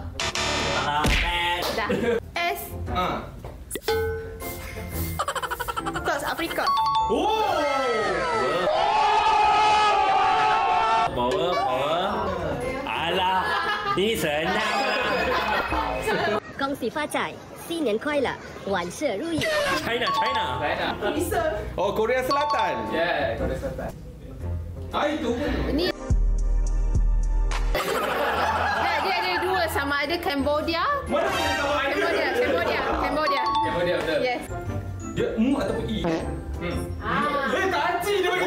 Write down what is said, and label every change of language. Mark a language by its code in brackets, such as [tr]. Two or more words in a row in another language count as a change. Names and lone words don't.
[ms] Dah. S. South Africa. Power. Alah, ini senang lah. [zh] 恭喜发财，新年快乐，万事如意。 [ms] China. Oh, Korea Selatan. Yeah, Korea Selatan. Itu pun. Ni. Dia ada dua, sama ada Cambodia. Mana boleh sama ada? Cambodia. Cambodia betul. Yes. Dia ataupun E. Tak aci dia bagi